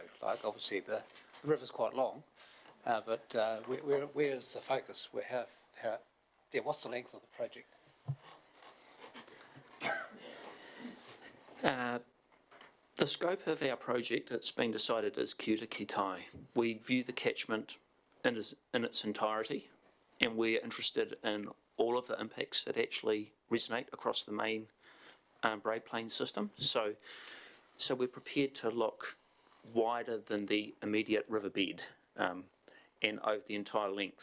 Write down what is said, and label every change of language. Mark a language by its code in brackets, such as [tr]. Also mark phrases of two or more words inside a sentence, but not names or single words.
[en] Like, obviously, the river's quite long, but where is the focus? What's the length of the project? The scope of our project, it's been decided as [mi] kia ora ki tae. [en] We view the catchment in its entirety, and we're interested in all of the impacts that actually resonate across the main Braid Plain system. So we're prepared to look wider than the immediate riverbed and over the entire length.